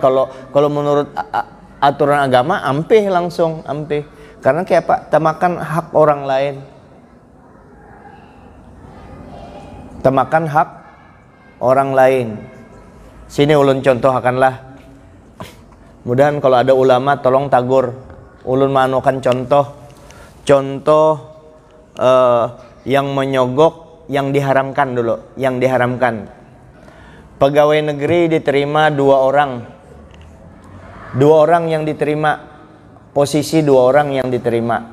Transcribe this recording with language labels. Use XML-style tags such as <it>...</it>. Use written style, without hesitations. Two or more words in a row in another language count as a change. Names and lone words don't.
<bjn>Kalau menurut aturan agama ampih, langsung ampih. Karena kayak apa? Temakan hak orang lain. Temakan hak orang lain. Sini ulun contoh akanlah. Mudahan kalau ada ulama tolong tagur. Ulun manukan contoh yang menyogok yang diharamkan dulu, yang diharamkan.</bjn> <id>Pegawai negeri diterima 2 orang. 2 orang yang diterima, posisi 2 orang yang diterima.</id>